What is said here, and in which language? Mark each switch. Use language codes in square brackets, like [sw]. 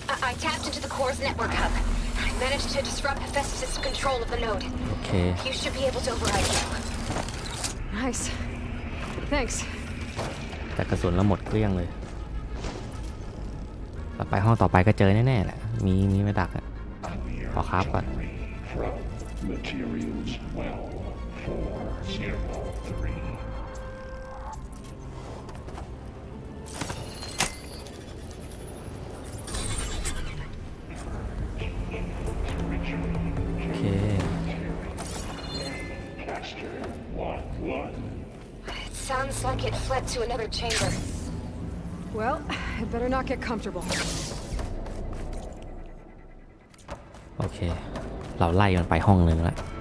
[en] I tapped into the core's network hub. I managed to disrupt Hephaestus' control of the node. Okay. You should be able to override it. Nice. Thanks. [th] แต่กระสุนเราหมดเกลี้ยงเลยต่อไปห้องต่อไปก็เจอแน่ๆแหละมีไม่ดักอ่ะขอคราฟก่อน [en] Sounds like it fled to another chamber. Well, I better not get comfortable. [th] โอเคเราไล่มันไปห้องนึงแล้ว